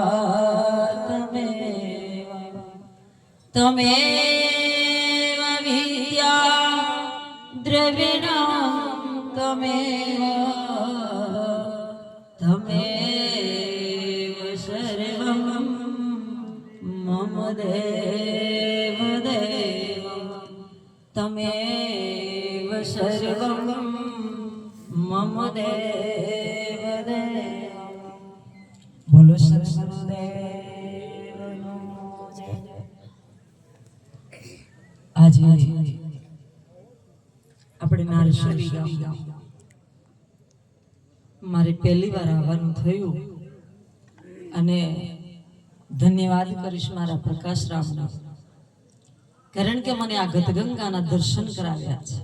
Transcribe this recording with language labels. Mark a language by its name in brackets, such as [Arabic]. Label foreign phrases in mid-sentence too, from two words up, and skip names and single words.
[Sanskrit] तमेव विद्या द्रविणं तमेव सर्वं मम देव देव तमेव सर्वं मम देव देव। [Gujarati] બોલો સદ્ગુરુદેવનો જય। आज આપણે નારસરી ગામ મારે પહેલી વાર આવવાનું થયું અને ધન્યવાદ કરીશ મારા પ્રકાશ રામનો, કારણ કે મને આ ગતગંગાના દર્શન કરાવ્યા છે.